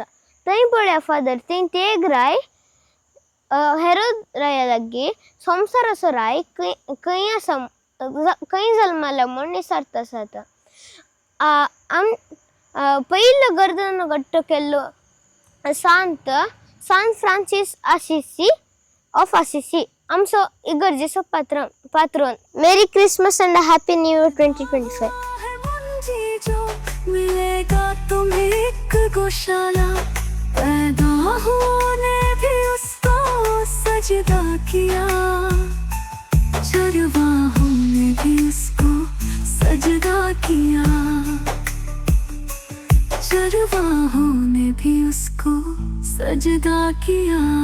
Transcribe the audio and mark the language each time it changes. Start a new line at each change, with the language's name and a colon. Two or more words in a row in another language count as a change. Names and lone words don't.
Konkani: थंय पळया फादर थंय ते एक राय हेरोद राया लागीं संवसार असो राय खंय जल्माला म्हूण निसारता आसात। पयलो गर्दन घट्ट केल्लो सांत फ्रांसीस ऑफ असिसी आमचो इगर्जेचो पात्रोन।
English: Merry Christmas and Happy New Year 2025।
Hindi: मिलेगा तुम्हें एक गौशाला, पैदा होने भी उसको सजदा किया, चरवाहों ने भी उसको सजदा किया, चरवाहों ने भी उसको सजदा किया।